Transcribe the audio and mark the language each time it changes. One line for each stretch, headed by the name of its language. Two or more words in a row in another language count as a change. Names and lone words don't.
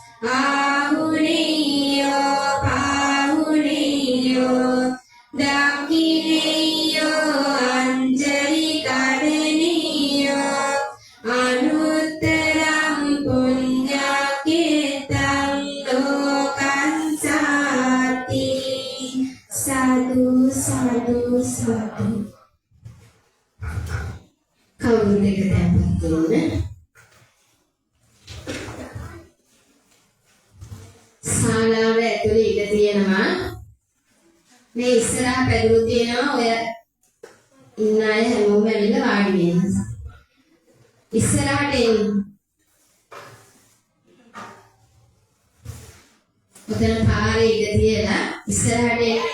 Pali: ආහුනේයෝ පාහුනේයෝ දක්ඛිනේයෝ අංජලි කරණීයෝ අනුත්තරං පුඤ්ඤකේතං ලෝකං සාති සාදු සාදු සාදු
Sinhala: කවුරුද දැම්මත් ශාලාව ඇතුලේ ඉඳ තියෙනවා මේ ඉස්සරහ පැදුරු තියෙනවා ඔය ඉන්න අය හැමෝම ඇවිල්ලා වාඩි වෙනවා ඉස්සරහට එන්න ඔතන පාරේ ඉඳ තියලා ඉස්සරහට එන්න